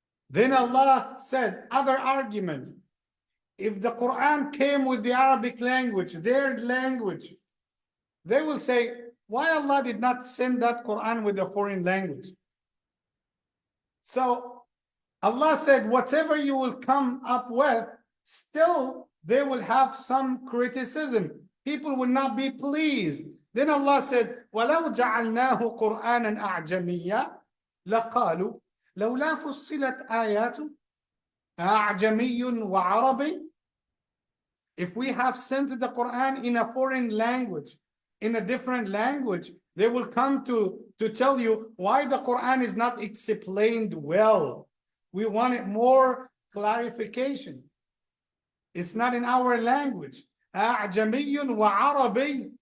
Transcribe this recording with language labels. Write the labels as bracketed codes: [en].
[en] Then Allah said, other argument, if the Quran came with the Arabic language, their language, they will say, why Allah did not send that Quran with a foreign language? So Allah said, whatever you will come up with, still they will have some criticism. People will not be pleased. Then Allah said, [ar] وَلَوْ جَعَلْنَاهُ قُرْآنًا أَعْجَمِيًّا لَقَالُوا لَوْلَا فُصِّلَتْ آيَاتُ أَعْجَمِيٌّ وَعَرَبِيٌّ. [en] If we have sent the Quran in a foreign language, in a different language, they will come to tell you why the Quran is not explained well. We wanted more clarification. It's not in our language. [ar] أَعْجَمِيٌّ وَعَرَبِيٌّ.